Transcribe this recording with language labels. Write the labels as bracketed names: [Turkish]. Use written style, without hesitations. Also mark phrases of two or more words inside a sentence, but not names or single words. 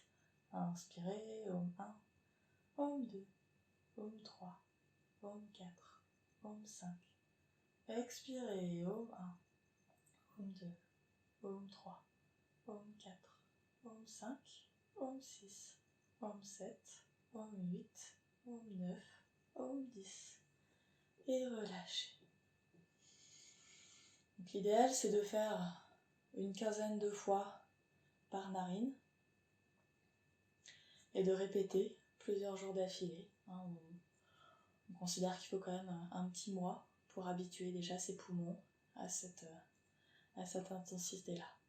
[French] Inspirez, Om 1, Om 2, Om 3, Om 4, Om 5. Expirez, Om 1, Om 2, Om 3, Om 4, Om 5, Om 6, Om 7, Om 8, Om 9, Om 10. Et relâchez. Donc l'idéal, c'est de faire une quinzaine de fois par narine et de répéter plusieurs jours d'affilée. On considère qu'il faut quand même un petit mois pour habituer déjà ses poumons à cette intensité-là.